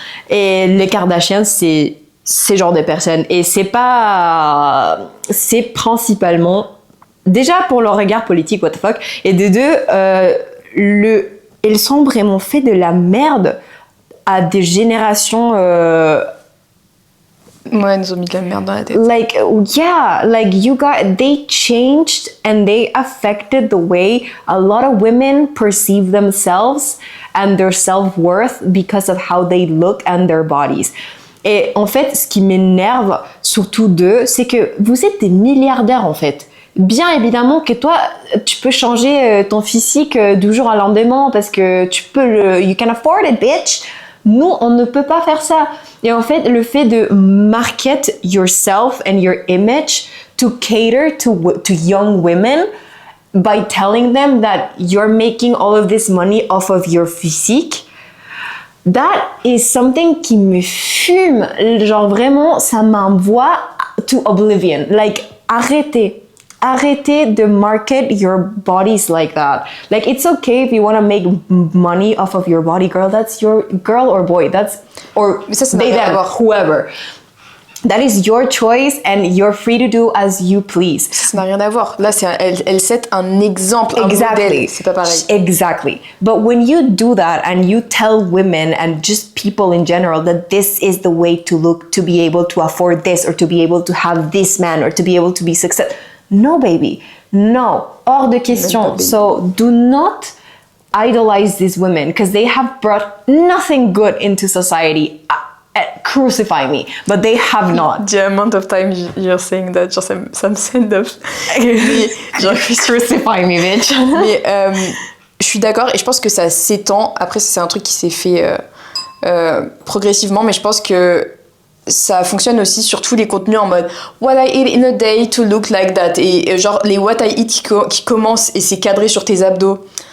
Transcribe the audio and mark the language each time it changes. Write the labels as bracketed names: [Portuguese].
[French] Et les Kardashians, c'est ce genre de personnes. Et c'est principalement, déjà pour leur regard politique, [English] what the fuck. [French] Et de deux, elles sont vraiment fait de la merde à des générations ouais, elles nous ont mis de la merde dans la tête. [English] They changed and they affected the way a lot of women perceive themselves and their self-worth because of how they look and their bodies. [French] Et en fait, ce qui m'énerve surtout d'eux, c'est que vous êtes des milliardaires en fait. Bien évidemment que toi, tu peux changer ton physique du jour au lendemain parce que tu peux [English] you can afford it, bitch. [French] Nous, on ne peut pas faire ça. Et en fait, le fait de [English] market yourself and your image to cater to young women by telling them that you're making all of this money off of your physique, that is something [French] qui me fume. Genre vraiment, ça m'envoie [English] to oblivion. Like, [French] arrêtez de [English] market your bodies like that. Like, it's okay if you want to make money off of your body, girl. That's your girl or boy. [French] Mais ça [English] they, them, whoever. That is your choice and you're free to do as you please. [French] Ça n'a rien à voir. Là, elle set un exemple, un modèle. C'est pas pareil. [English] Exactly. But when you do that and you tell women and just people in general that this is the way to look to be able to afford this or to be able to have this man or to be able to be successful. No, baby. No. [French] Hors de question. [English] So do not idolize these women because they have brought nothing good into society. Crucify me, but they have not. The amount of time you're saying that, [French] genre ça me [English] send up. Genre, crucify me, bitch. [French] Mais je suis d'accord et je pense que ça s'étend. Après, c'est un truc qui s'est fait progressivement, mais je pense que ça fonctionne aussi sur tous les contenus en mode [English] what I eat in a day to look like that, [French] et genre les what I eat qui commencent et c'est cadré sur tes abdos.